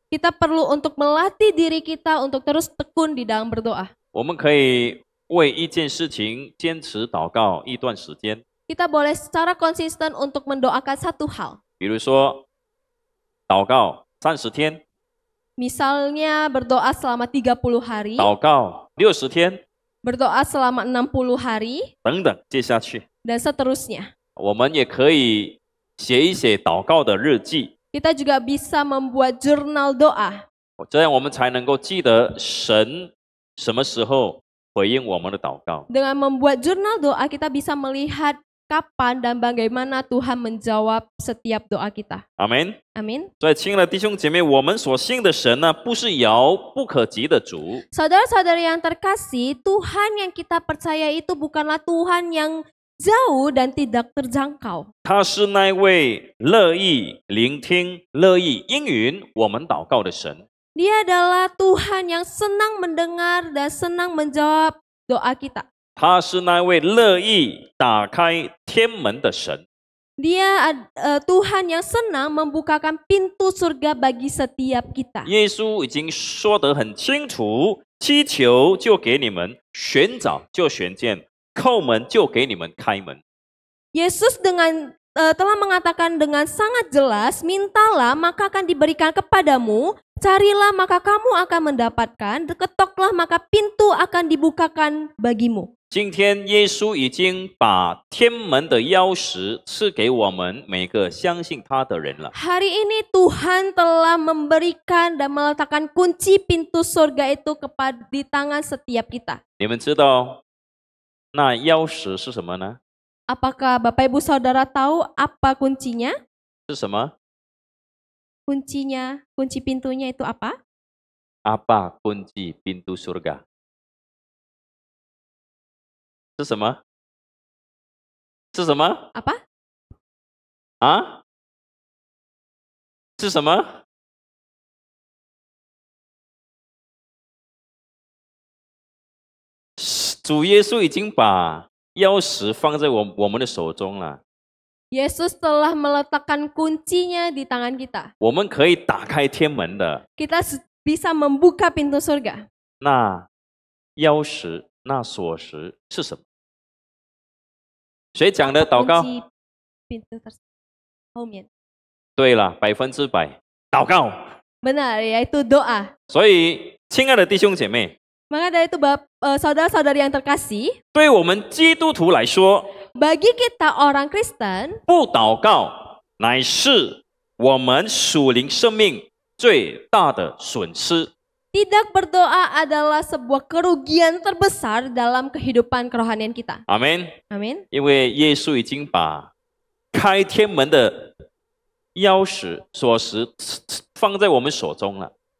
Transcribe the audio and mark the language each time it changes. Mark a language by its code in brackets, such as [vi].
[id] kita perlu untuk melatih diri kita untuk terus tekun di dalam berdoa. [zh] 我们可以为一件事情坚持祷告一段时间， [id] Kita boleh secara konsisten untuk mendoakan satu hal. [zh] 比如说祷告30天， [id] Misalnya berdoa selama 30 hari, [zh] 祷告60天， [id] berdoa selama 60 hari, [zh] 等等，接下去， [id] dan seterusnya. [zh] 我们也可以写一写祷告的日记， [id] Kita juga bisa membuat jurnal doa. [zh] 这样我们才能够记得神什么时候回应我们的祷告。 [id] Dengan membuat jurnal doa, kita bisa melihat kapan dan bagaimana Tuhan menjawab setiap doa kita. [zh] 阿门。 [id] Amin. [zh] 所以，亲爱的弟兄姐妹，我们所信的神呢，不是遥不可及的主， [id] Saudara-saudari yang terkasih, Tuhan yang kita percaya itu bukanlah Tuhan yang jauh dan tidak terjangkau. [zh] 他是那位乐意聆听、乐意应允我们祷告的神。 [id] Dia adalah Tuhan yang senang mendengar dan senang menjawab doa kita. [zh] 他是那位乐意打开天门的神。 [id] Dia Tuhan yang senang membukakan pintu surga bagi setiap kita. [zh] 耶稣已经说得很清楚：祈求就给你们，寻找就寻见，叩门就给你们开门。 [id] Yesus telah mengatakan dengan sangat jelas, mintalah maka akan diberikan kepadamu, carilah maka kamu akan mendapatkan, ketoklah maka pintu akan dibukakan bagimu. [zh] 今天耶稣已经把天门的钥匙赐给我们每个相信他的人了。 [id] Hari ini Tuhan telah memberikan dan meletakkan kunci pintu surga itu di tangan setiap kita. [zh] 你们知道那钥匙是什么呢？ [id] Apakah Bapak Ibu Saudara tahu apa kuncinya? [zh] 是什么？ [id] Kunci pintunya itu apa? Apa kunci pintu surga？ [zh] 是什么？是什么？ [id] Apa? [zh] 啊？是什么？主耶稣已经把钥匙放在我们的手中了。 [id] Yesus telah meletakkan kuncinya di tangan kita. [zh] 我们可以打开天门的。 [id] Kita bisa membuka pintu surga. [zh] 那钥匙、那锁匙是什么？谁讲的祷告？ [id] Kunci pintu [zh] 后面对了，100%祷告。 [id] benar, yaitu doa. [zh] 所以，亲爱的弟兄姐妹， [id] Maka dari itu saudara-saudari yang terkasih, [zh] 对我们基督徒来说， [id] bagi kita orang Kristen, [zh] 不祷告乃是我们属灵生命最大的损失。 [id] tidak berdoa adalah sebuah kerugian terbesar dalam kehidupan kerohanian kita. [zh] 阿门。 [id] Amin. [zh] 因为耶稣已经把开天门的钥匙、锁匙放在我们手中了。